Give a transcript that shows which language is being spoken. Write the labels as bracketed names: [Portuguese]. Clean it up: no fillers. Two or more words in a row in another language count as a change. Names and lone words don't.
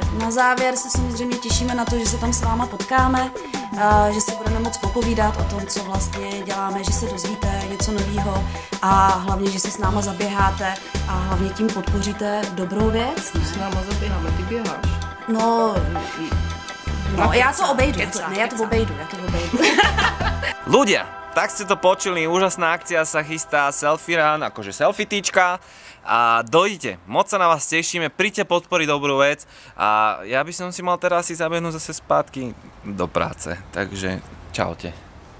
[Czech] Na závěr se samozřejmě těšíme na to, že se tam s váma potkáme, že si budeme moc popovídat o tom, co vlastně děláme, že se dozvíte něco nového a hlavně, že si s náma zaběháte a hlavně tím podpoříte dobrou věc. S náma zaběháme, ty běháš. No, já to obejdu. [Slovak] Ľudia, tak ste to počuli, úžasná akcia sa chystá, selfie run, akože selfie-týčka a dojdite, moc sa na vás tešíme, príďte podporiť dobrú vec a ja by som si mal teraz si zabehnúť zase [Czech] zpátky do práce, [Slovak] takže čaute.